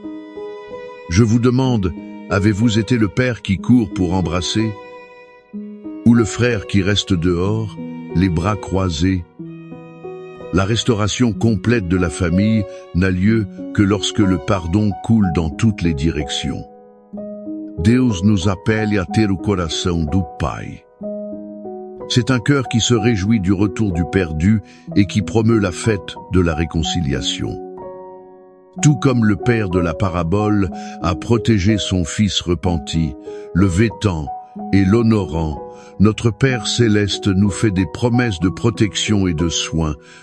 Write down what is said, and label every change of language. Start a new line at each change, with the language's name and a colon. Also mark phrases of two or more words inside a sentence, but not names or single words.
French: Je vous demande, avez-vous été le père qui court pour embrasser? Ou le frère qui reste dehors, les bras croisés? La restauration complète de la famille n'a lieu que lorsque le pardon coule dans toutes les directions.
Portuguese: Deus nos appelle a ter o coração do Pai.
French: C'est un cœur qui se réjouit du retour du perdu et qui promeut la fête de la réconciliation. Tout comme le père de la parabole a protégé son fils repenti, le vêtant et l'honorant, notre Père céleste nous fait des promesses de protection et de soins.